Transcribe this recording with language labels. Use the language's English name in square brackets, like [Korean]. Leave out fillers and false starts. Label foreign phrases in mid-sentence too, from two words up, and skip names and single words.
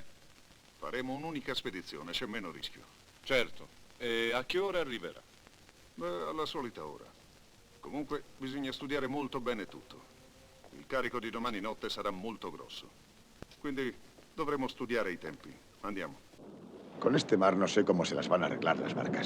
[Italian] Faremo un'unica spedizione, c'è meno rischio. Certo. E a che ora arriverà? Beh, alla solita ora. Comunque, bisogna studiare molto bene tutto. Il carico di domani notte sarà molto grosso. Quindi dovremo studiare i tempi. Andiamo. [Spanish] Con este mar no sé cómo se las van a arreglar las barcas.